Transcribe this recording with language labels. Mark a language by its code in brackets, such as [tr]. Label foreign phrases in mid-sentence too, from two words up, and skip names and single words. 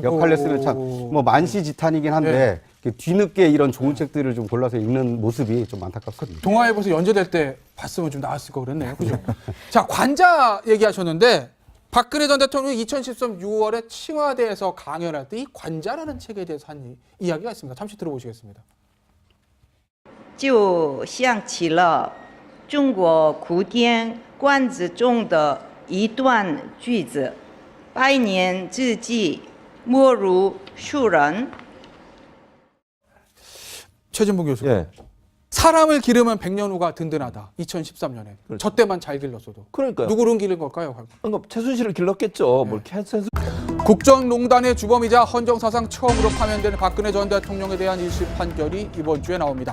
[ko] 역할을 했으면 참 뭐 만시지탄이긴 한데 이렇게 뒤늦게 이런 좋은 책들을 좀 골라서 읽는 모습이 좀 안타깝습니다. 동아일보에서 연재될 때 봤으면 좀 나았을 거 그랬네요. 그죠? 자, 관자 얘기하셨는데 박근혜 전 대통령이 2013 6월에 칭화대에서 강연할 때 이 관자라는 책에 대해서 한 이야기가 있습니다. 잠시 들어보시겠습니다. [zh] 就想起了中国古典观止中的一段句子：“百年之计，莫如树人。” [ko] 최진봉 교수. 예. 사람을 기르면 100년 후가 든든하다. 2013년에. 저 때만 잘 길렀어도. 그러니까요. 누구를 기른 걸까요? 그러니까 최순실을 길렀겠죠. 뭘 최순실 국정농단의 주범이자 헌정사상 처음으로 파면되는 박근혜 전 대통령에 대한 1심 판결이 이번 주에 나옵니다.